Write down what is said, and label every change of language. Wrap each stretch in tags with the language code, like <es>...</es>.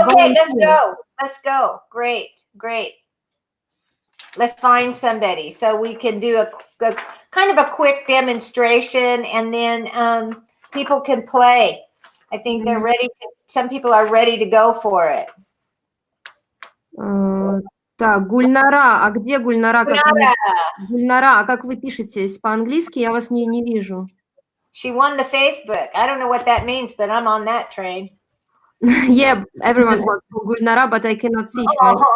<en>Okay, let's go. Great. Let's find somebody so we can do a kind of a quick demonstration, and then people can play. I think they're ready some people are ready to go for it.</en> <ru>Так, Гульнара, где Гульнара? Гульнара, как вы пишетесь? По-английски я вас не вижу.</ru> <en>She won the Facebook. I don't know what that means, but I'm on that train. Yeah, everyone wants Gulnara, but I cannot see her.</en>